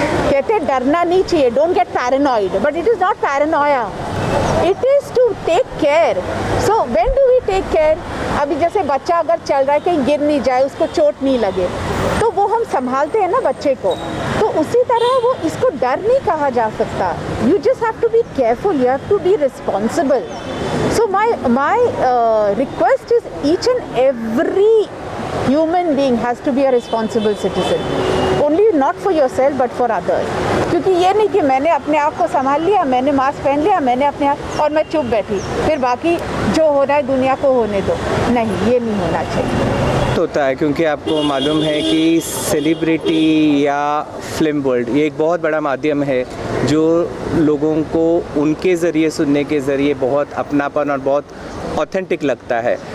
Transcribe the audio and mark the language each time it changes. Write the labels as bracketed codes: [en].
[hi] कहते हैं डरना नहीं चाहिए, [en] Don't get paranoid, but it is not paranoia, it is to take care. So when do we take care? [hi] अभी जैसे बच्चा अगर चल रहा है कहीं गिर नहीं जाए, उसको चोट नहीं लगे, तो वो हम संभालते हैं ना बच्चे को। तो उसी तरह वो इसको डर नहीं कहा जा सकता। [en] You just have to be careful, you have to be responsible. So my request is each and every human being has to be a responsible citizen. Only not for yourself but for others. [hi] क्योंकि ये नहीं कि मैंने अपने आप को संभाल लिया, मैंने मास्क पहन लिया, मैंने अपने आप और मैं चुप बैठी, फिर बाकी जो हो रहा है दुनिया को होने दो। नहीं, ये नहीं होना चाहिए। होता है क्योंकि आपको मालूम है कि सेलिब्रिटी या फिल्म वर्ल्ड ये एक बहुत बड़ा माध्यम है जो लोगों को उनके ज़रिए सुनने के ज़रिए बहुत अपनापन और बहुत ऑथेंटिक लगता है।